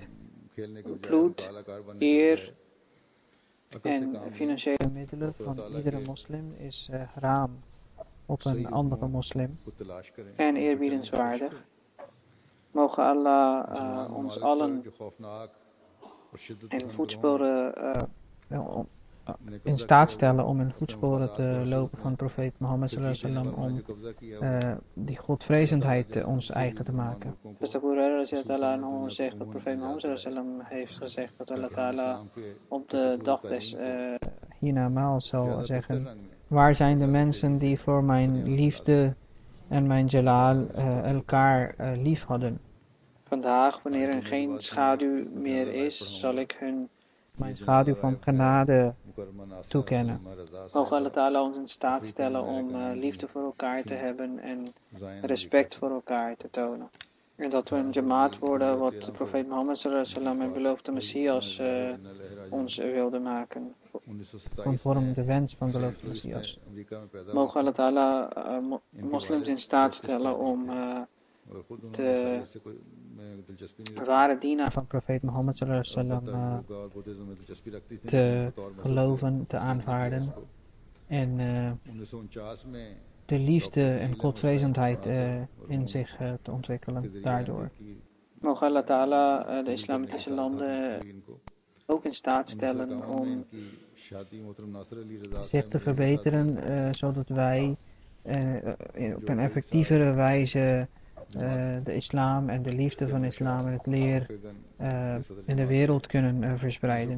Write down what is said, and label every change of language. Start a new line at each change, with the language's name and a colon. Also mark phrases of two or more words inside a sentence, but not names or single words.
Dutch: Bloed, eer en financiële middelen van iedere moslim is haram op een andere moslim en eerbiedenswaardig. Mogen Allah ons allen in staat stellen om in voetsporen te lopen van profeet Mohammed
Arabic: صلى الله عليه وسلم
Dutch: om die godvrezendheid ons eigen te maken. Dus de Abu Huraira zegt dat profeet Mohammed
Arabic: صلى الله عليه وسلم
Dutch: heeft gezegd dat
Arabic: الله تعالى
Dutch: op de dag des hiernamaals zal zeggen, waar zijn de mensen die voor mijn liefde en mijn jalal elkaar lief hadden? Vandaag, wanneer er geen schaduw meer is, zal ik hun mijn schaduw van genade toekennen. Mogen
Arabic: الله تعالى
Dutch: ons in staat stellen om liefde voor elkaar te hebben en respect voor elkaar te tonen. En dat we een jamaat worden wat de profeet Mohammed
Arabic: صلى الله عليه وسلم
Dutch: en beloofde Messias ons wilde maken. Conform de wens van de beloofde Messias. Mogen
Arabic: الله تعالى
Dutch: moslims in staat stellen om de ware dienaar van profeet Mohammed
Arabic: صلى الله عليه وسلم
Dutch: te geloven, te aanvaarden en de liefde en godvrezendheid in zich te ontwikkelen daardoor. Mogen
Arabic: الله تعالى
Dutch: de islamitische landen ook in staat stellen om zich te verbeteren, zodat wij op een effectievere wijze de islam en de liefde van islam en het leer in de wereld kunnen verspreiden.